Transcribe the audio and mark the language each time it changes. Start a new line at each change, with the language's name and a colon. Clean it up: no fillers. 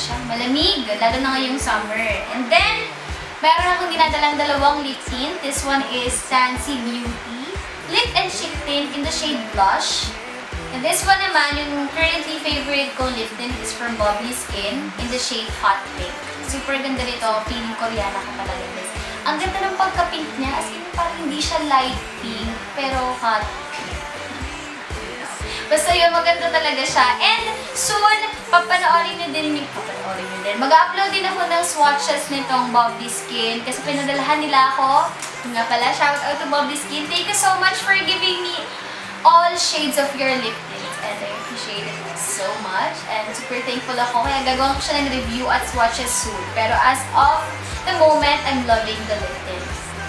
Filipino: Malamig, lalo na ngayong summer. And then, meron akong ginadalang dalawang lip tint.
English: This one is Fancy Beauty Lip and Cheek Tint in the shade Blush. And this one
Filipino: naman,
English: yung currently favorite ko lip tint is from Bubbly Skin in the shade Hot Pink.
Filipino: Super ganda nito. Feeling Koreana ko talaga this. Ang ganda ng pagka-pink niya. As in, parang hindi siya light pink, pero hot pink. Basta yun, maganda talaga siya. And soon, papanoorin nyo din. Mag-upload din ako ng swatches nitong Bubbly Skin kasi pinadalahan nila ako. Nga pala, shout out to Bubbly Skin.
English: Thank you so much for giving me all shades of your lip tints. And I appreciate it so much. And super thankful ako.
Filipino: Kaya gagawin ko siya ng review at swatches soon. Pero as of the moment,
English: I'm loving the lip tints.